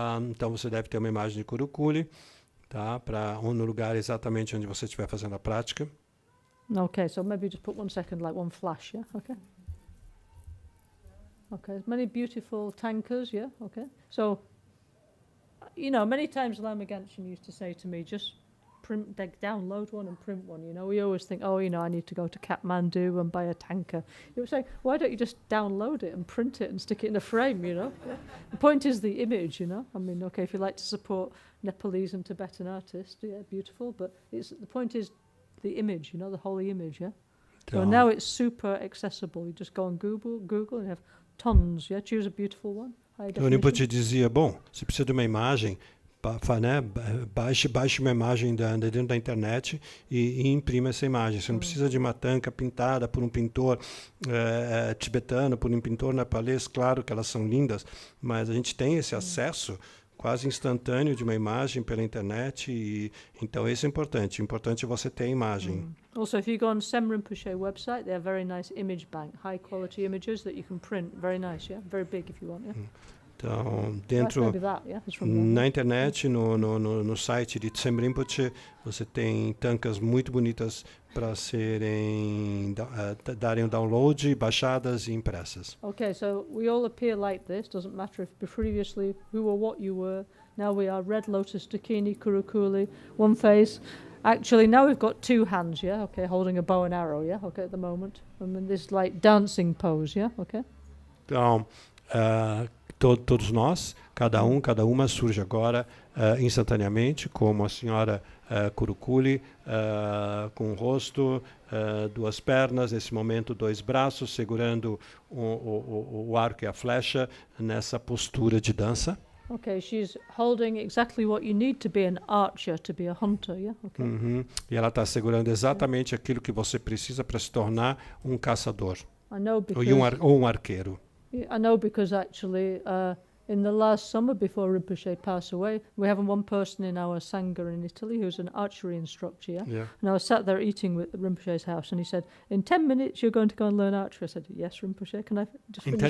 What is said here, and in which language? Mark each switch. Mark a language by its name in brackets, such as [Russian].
[Portuguese] Então você deve ter uma imagem de Kurukulle, tá? No lugar exatamente onde você estiver fazendo a prática. [English] Okay, so maybe just put 1 second, like one flash, yeah? Okay. Okay, many beautiful tankers, yeah? Okay. So, you know, many times Lama Genshin used to say to me, just download one and print one, you know? We always think, oh, you know, I need to go to Kathmandu and buy a tanker. He was saying, why don't you just download it and print it and stick it in a frame, you know? Yeah. The point is the image, you know? I mean, okay, if you like to support Nepalese and Tibetan artists, yeah, beautiful, but the point is the image, you know, the holy image, yeah? So now it's super accessible. You just go on Google and you have tons, yeah? Choose a beautiful one. [Portuguese] O Rinpoche dizia, bom, se precisa de uma imagem, né, baixe uma imagem dentro da internet e imprima essa imagem. Você não precisa de uma tanca pintada por um pintor tibetano, por um pintor nepalês. Claro que elas são lindas, mas a gente tem esse acesso quase instantâneo de uma imagem pela internet, e então isso é importante. Importante é você ter a imagem. [English] Also, if you go on Sem Rinpoche website, they have very nice image bank, high quality images that you can print. Very nice, yeah? Very big if you want, yeah? [Portuguese] Então, dentro na internet, no site de Sem Rinpoche, você tem tancas muito bonitas para serem darem um download, baixadas e impressas. [English] Okay, so we all appear like this. Doesn't matter if previously who or what you were. Now we are red lotus, Dakini, Kurukulle, one face. Actually, now we've got 2 hands, yeah? Okay, holding a bow and arrow, yeah? Okay, at the moment. I'm in this like dancing pose, yeah? Okay. [Portuguese] Então, todos nós, cada uma surge agora instantaneamente como a senhora Kurukulle, com o rosto, 2 pernas, nesse momento 2 braços, segurando o arco e a flecha nessa postura de dança. [English] Okay, she's holding exactly what you need to be an archer, to be a hunter, yeah? Okay. [Portuguese] E ela está segurando exatamente aquilo que você precisa para se tornar um caçador. [English] I know because [Portuguese] ou um arqueiro. [English] I know because actually in the last summer before Rinpoche passed away, we have one person in our Sangha in Italy who's an archery instructor, yeah? And I was sat there eating with Rinpoche's house, and he said, in 10 minutes you're going to go and learn archery. I said, yes, Rinpoche, can I just finish this?